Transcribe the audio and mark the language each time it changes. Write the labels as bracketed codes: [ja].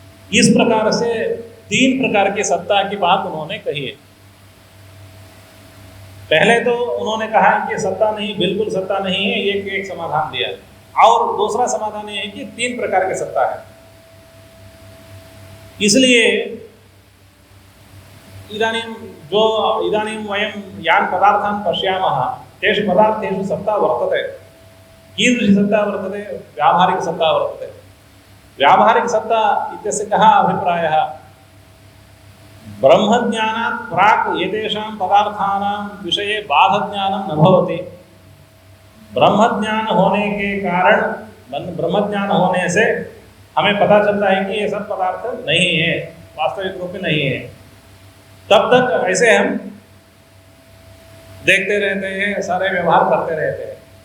[hi] इस प्रकार से तीन प्रकार की सत्ता की बात उन्होंने कही है। पहले तो उन्होंने कहा कि सत्ता नहीं, बिल्कुल सत्ता नहीं है, एक समाधान दिया, और दूसरा समाधान ये है कि तीन प्रकार की सत्ता है। इसलिए [sa] इदानीं वयं यान् पदार्थान् पश्यामः तेषु पदार्थेषु सत्ता वर्तते। कीदृशी सत्ता वर्तते? व्यावहारिक सत्ता वर्तते। व्यावहारिक सत्ता इत्यस्य कः अभिप्रायः? ब्रह्मज्ञानात् प्राक् एतेषां पदार्थानां विषये बाधज्ञानं न भवति। [hi] ब्रह्मज्ञान होने के कारण, ब्रह्मज्ञान होने से हमें पता चलता है कि ये सब पदार्थ नहीं है, वास्तविक रूप में नहीं है। तब तक ऐसे हम देखते रहते हैं, सारे व्यवहार करते रहते हैं।